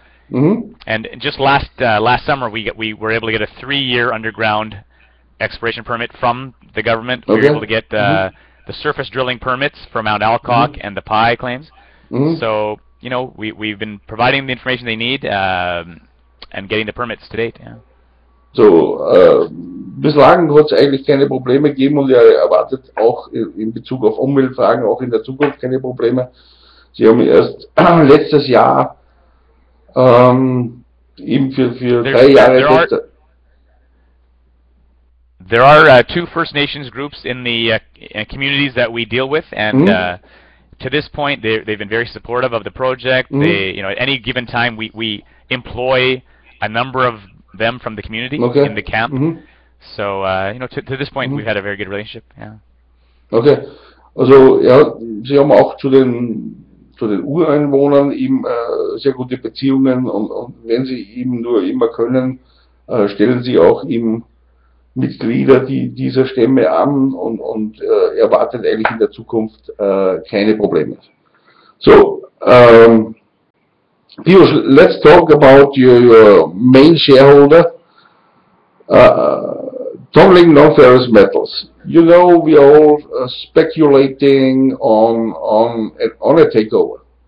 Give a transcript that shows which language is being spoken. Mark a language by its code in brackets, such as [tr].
[en] And just last summer, we were able to get a 3-year underground exploration permit from the government. We were able to get the surface drilling permits for Mount Alcock and the Pi claims. So you know, we've been providing the information they need and getting the permits to date. Yeah. [de] So, bislang hat es eigentlich keine Probleme gegeben und er erwartet auch in Bezug auf Umweltfragen auch in der Zukunft keine Probleme. Sie haben erst letztes Jahr eben für 3 Jahre [en] There are 2 First Nations groups in the communities that we deal with, and to this point, they've been very supportive of the project. They, you know, at any given time, we employ a number of them from the community in the camp. So, you know, to this point, we've had a very good relationship. Yeah. [de] Okay, also ja, Sie haben auch zu den Ureinwohnern eben sehr gute Beziehungen und wenn Sie eben nur immer können, stellen Sie auch eben Mitglieder dieser Stämme an und erwartet eigentlich in der Zukunft keine Probleme. [en] So, Peeyush, let's talk about your main shareholder, Tongling non-ferrous metals. You know, we are all speculating on a takeover.